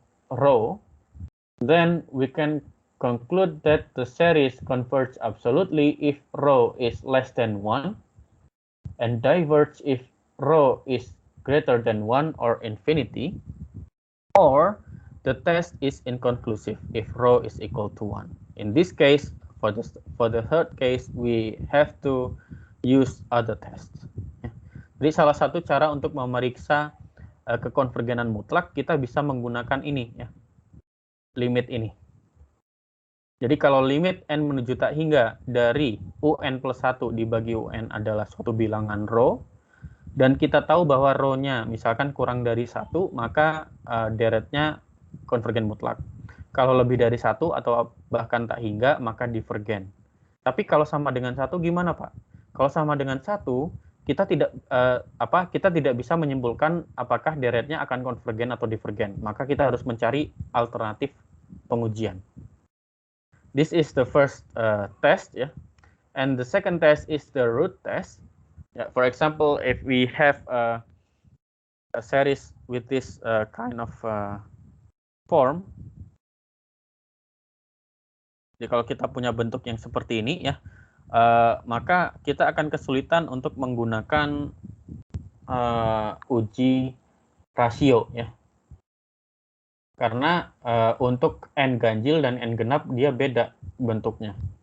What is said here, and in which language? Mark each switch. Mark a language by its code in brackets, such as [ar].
[en] rho, then we can conclude that the series converges absolutely if rho is less than 1 and diverge if rho is greater than 1 or infinity, or the test is inconclusive if rho is equal to 1. In this case, for the third case, we have to use other tests. [id] Jadi salah satu cara untuk memeriksa kekonvergenan mutlak kita bisa menggunakan ini ya, limit ini. Jadi kalau limit n menuju tak hingga dari un plus 1 dibagi un adalah suatu bilangan row, dan kita tahu bahwa row-nya misalkan kurang dari 1, maka deretnya konvergen mutlak. Kalau lebih dari 1 atau bahkan tak hingga, maka divergen. Tapi kalau sama dengan 1 gimana, Pak? Kalau sama dengan 1, kita tidak bisa menyimpulkan apakah deretnya akan konvergen atau divergen. Maka kita harus mencari alternatif pengujian. [en] This is the first test, yeah, and the second test is the root test. [id] Yeah, for example, if we have a series with this kind of form, jadi kalau kita punya bentuk yang seperti ini, ya, maka kita akan kesulitan untuk menggunakan uji rasio, ya, karena untuk n ganjil dan n genap dia beda bentuknya.